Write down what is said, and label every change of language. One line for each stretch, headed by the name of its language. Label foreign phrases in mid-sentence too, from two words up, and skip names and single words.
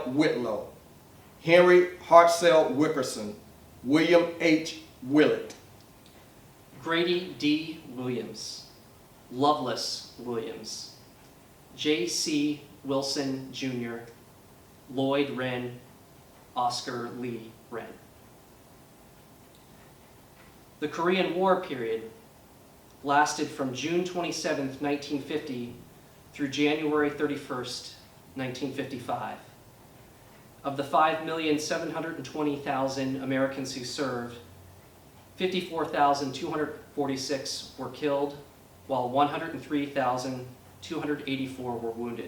English: Whitlow, Henry Hartzell Wickerson, William H. Willett, Grady D. Williams, Lovelace Williams, J.C. Wilson Jr., Lloyd Wren, Oscar Lee Wren. The Korean War period lasted from June 27, 1950 through January 31st, 1955. Of the 5,720,000 Americans who served, 54,246 were killed, while 103,284 were wounded.